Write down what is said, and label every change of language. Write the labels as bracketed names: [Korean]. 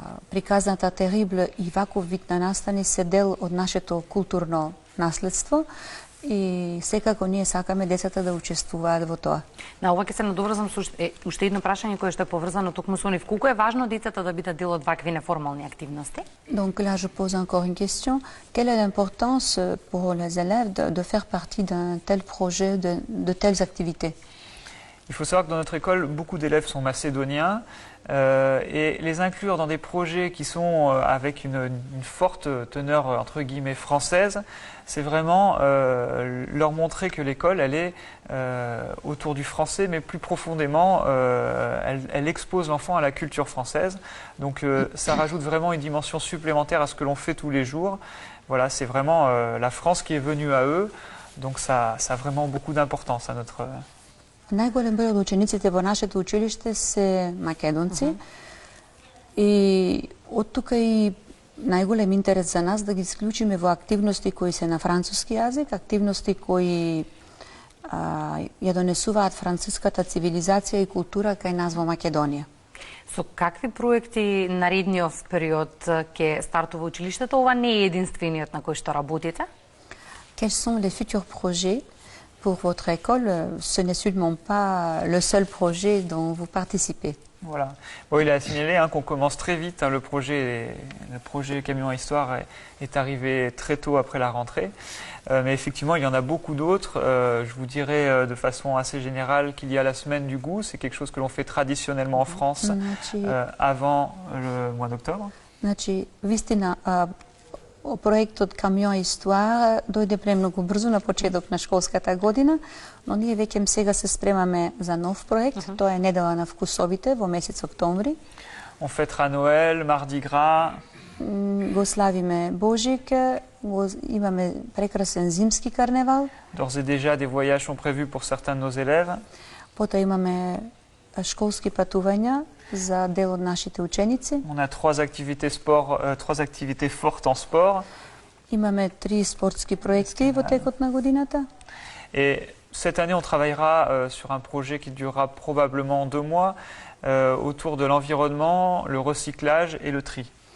[Macedonian] Приказната Терибле и ваков вид на настани се дел од нашето културно наследство и секако ние сакаме децата да учествуваат во тоа. На ова ќе се надоврзам со уште едно прашање кое што е поврзано токму со нив. Колку е важно децата да бидат дел од вакви неформални активности? [French] Donc là je pose encore une question. Quelle est l'importance pour les élèves de faire partie d'un tel projet, de telles activités? Il faut savoir que dans notre école, beaucoup d'élèves sont macédoniens et les inclure dans des projets qui sont avec une forte teneur entre guillemets française, c'est vraiment leur montrer que l'école, elle est autour du français, mais plus profondément, elle expose l'enfant à la culture française. Donc ça rajoute vraiment une dimension supplémentaire à ce que l'on fait tous les jours. Voilà, c'est vraiment la France qui est venue à eux, donc ça a vraiment beaucoup d'importance à notre... [Macedonian] Најголем број од учениците во нашето училиште се македонци и од тука и најголем интерес за нас да ги исклучиме во активности кои се на француски јазик, активности кои ја донесуваат француската цивилизација и култура кај нас во Македонија. Со какви проекти наредниот период ќе стартува училиштето? Ова не е единствениот на кој што работите? [French] Quels sont les futurs projets pour votre école, ce n'est sûrement pas le seul projet dont vous participez. Voilà. Bon, il a signalé qu'on commence très vite. Le projet Camion Histoire est arrivé très tôt après la rentrée. Mais effectivement, il y en a beaucoup d'autres. Je vous dirais de façon assez générale qu'il y a la semaine du goût. C'est quelque chose que l'on fait traditionnellement en France avant le mois d'octobre. [Macedonian] Значи, вистина, проектот Камион Истуар дојде премногу брзо на почеток на школската година, но ние веќе сега се спремаме за нов проект. Тоа е Недела на вкусовите во месец октомври. [French] On fêtera Noël, Mardi Gras. [Macedonian] Го славиме Божик, имаме прекрасен зимски карневал. [French] D'ores et déjà, des voyages sont prévus pour certains de nos élèves. [Macedonian] Потоа имаме школски патувања за дел од нашите ученици. [French] On a trois activités fortes en sport. [Macedonian] Имаме 3 спортски проекти во текот на годината. [French] Et cette année, on travaillera sur un projet qui durera probablement 2 mois autour de l'environnement, le recyclage et le tri.